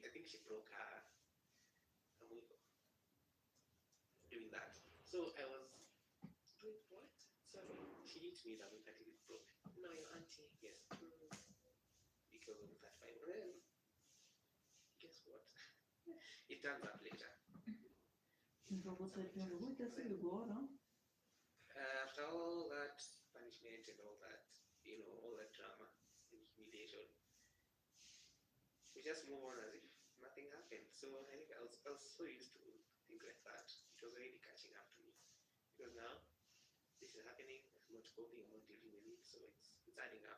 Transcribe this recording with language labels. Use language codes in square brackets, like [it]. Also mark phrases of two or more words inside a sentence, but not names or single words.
[en] I think she broke her wheel doing that. So I was Wait, what? Sorry. she hit me that week until it broke. No, your auntie. Yes. Because of that Bible. Then guess what? It turns up later. [rn] nshobotse gute si bigora [en] After all that punishment and all that, you know, all that drama and humiliation, we just move on as if nothing happened. So I think I was so used to things like that. It was already catching up to me. Because now this is happening, I'm not coping, I'm not dealing with it, so it's adding up.